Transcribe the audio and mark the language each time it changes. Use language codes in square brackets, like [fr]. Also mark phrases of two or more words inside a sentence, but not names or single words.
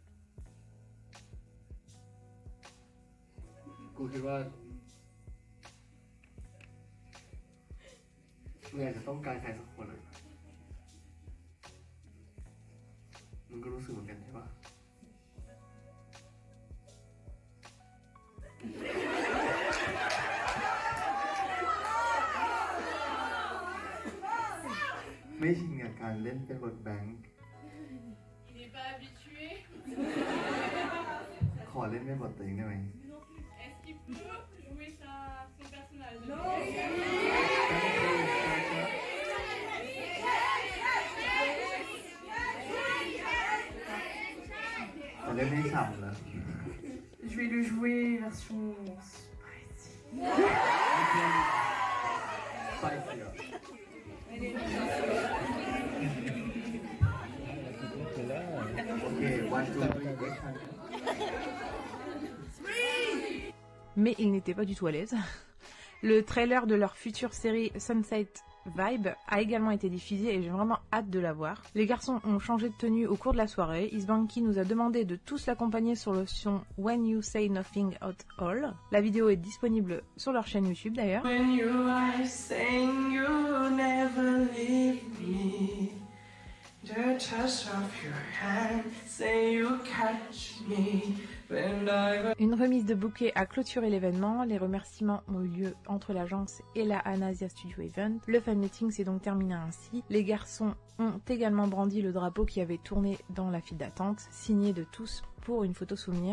[th] กูคิดว่ามึงอาจจะต้องการใครสักคนอ่ะมึงก็รู้สึกเหมือนกันใช่ปะไม่ชินกับการเล่นเป็นบทแบงค์ [fr] Il n'est pas habitué. [th] ขอเล่นเป็นบทตัวเองได้ไหม [fr] Est-ce qu'il peut jouer son personnage? Non. [th] จะเล่นให้ฉ่ำเลย [fr] Je vais le jouer version spicy. [th] ไปเสียโอเควันจูบีเอ็กซ์ [fr] Mais ils n'étaient pas du tout à l'aise. Le trailer de leur future série Sunset Vibe a également été diffusé et j'ai vraiment hâte de la voir. Les garçons ont changé de tenue au cours de la soirée. Isbanki nous a demandé de tous l'accompagner sur le son When You Say Nothing at All. La vidéo est disponible sur leur chaîne YouTube d'ailleurs. [en] When you are saying you never leave me, the touch of your hand say you catch me. [fr] Une remise de bouquet a clôturé l'événement. Les remerciements ont eu lieu entre l'agence et la Anasia Studio Event. Le fan meeting s'est donc terminé ainsi. Les garçons ont également brandi le drapeau qui avait tourné dans la file d'attente, signé de tous pour une photo souvenir.